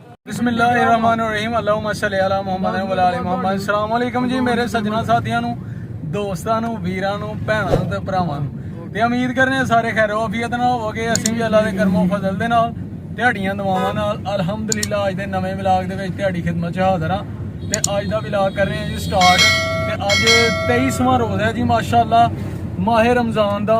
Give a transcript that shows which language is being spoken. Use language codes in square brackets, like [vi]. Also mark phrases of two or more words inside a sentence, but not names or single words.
[ar] بسم الله الرحمن الرحيم اللهم صل على محمد وعلى آل محمد. السلام علیکم [pa] جی میرے سجݨاں ساتھیاں نوں، دوستاں نوں، ویراں نوں، بھیݨاں نوں تے بھراواں نوں. تے امید کرنے سارے خیر عافیت نال ہووو گے۔ اسیں بھی اللہ دے کرم و فضل دے نال دہاڑیاں دعاواں نال الحمدللہ اج دے نویں ولاگ دے وچ دہاڑی خدمت چ حاضر ہاں. تے اج دا ولاگ کر رہے ہیں جی سٹارٹ۔ تے اج 23واں روز ہے جی ماشاءاللہ ماہِ رمضان دا.